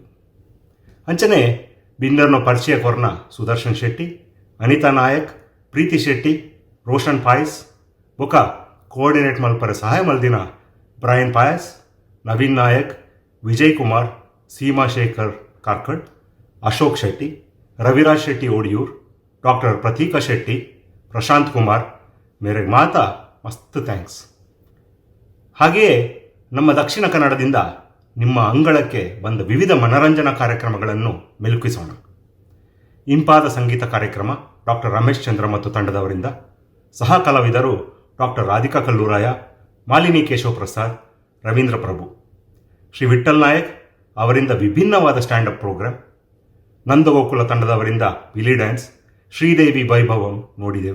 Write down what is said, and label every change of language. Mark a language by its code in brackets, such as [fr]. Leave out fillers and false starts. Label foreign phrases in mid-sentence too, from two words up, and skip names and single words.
[tcy] ಅಂಚನೆ ಬಿನ್ನರ್ನ ಪರಿಚಯ ಕೊರ್ನ ಸುದರ್ಶನ್ ಶೆಟ್ಟಿ, ಅನಿತಾ ನಾಯಕ್, ಪ್ರೀತಿ ಶೆಟ್ಟಿ, ರೋಷನ್ ಪಾಯಸ್ ಬೊಕ ಕೋಆರ್ಡಿನೇಟ್ ಮಲ್ಪರ ಸಹಾಯ ಮಲ್ದಿನ ಬ್ರಯನ್ ಪಾಯಸ್, ನವೀನ್ ನಾಯಕ್, ವಿಜಯ್ ಕುಮಾರ್, ಸೀಮಾ ಶೇಖರ್ ಕಾರ್ಕಡ್, ಅಶೋಕ್ ಶೆಟ್ಟಿ, ರವಿರಾಜ್ ಶೆಟ್ಟಿ ಓಡಿಯೂರ್, ಡಾಕ್ಟರ್ ಪ್ರತೀಕಾ ಶೆಟ್ಟಿ, ಪ್ರಶಾಂತ್ ಕುಮಾರ್ ಮೇರೆಗೆ ಮಾತಾ ಮಸ್ತ್ ಥ್ಯಾಂಕ್ಸ್. [kn] ಹಾಗೆಯೇ ನಮ್ಮ ದಕ್ಷಿಣ ಕನ್ನಡದಿಂದ ನಿಮ್ಮ ಅಂಗಳಕ್ಕೆ ಬಂದ ವಿವಿಧ ಮನರಂಜನಾ ಕಾರ್ಯಕ್ರಮಗಳನ್ನು ಮೆಲುಕಿಸೋಣ. ಇಂಪಾದ ಸಂಗೀತ ಕಾರ್ಯಕ್ರಮ ಡಾಕ್ಟರ್ ರಮೇಶ್ ಚಂದ್ರ ಮತ್ತು ತಂಡದವರಿಂದ, ಸಹ ಕಲಾವಿದರು ಡಾಕ್ಟರ್ ರಾಧಿಕಾ ಕಲ್ಲೂರಾಯ, ಮಾಲಿನಿ ಕೇಶವ ಪ್ರಸಾದ್, ರವೀಂದ್ರ ಪ್ರಭು, ಶ್ರೀ ವಿಠಲ್ ನಾಯಕ್ ಅವರಿಂದ ವಿಭಿನ್ನವಾದ [en] standup program, [kn] ನಂದಗೋಕುಲ ತಂಡದವರಿಂದ ವಿಲಿ ಡ್ಯಾನ್ಸ್, ಶ್ರೀದೇವಿ ವೈಭವಂ ನೋಡಿದೆವು.